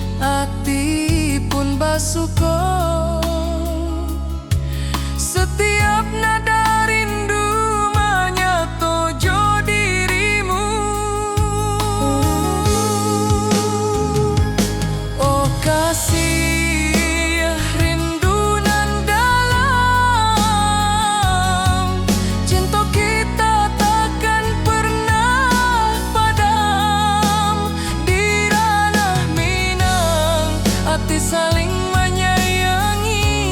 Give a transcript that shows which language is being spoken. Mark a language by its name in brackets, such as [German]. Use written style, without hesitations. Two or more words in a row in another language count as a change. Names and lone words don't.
[Minangkabau] hati pun basuko. [Indonesian] Setiap nada rindu menyatu jo dirimu. Oh kasih rindu nan dalam, cinta kita takkan pernah padam. Di ranah Minang hati saling menyayangi.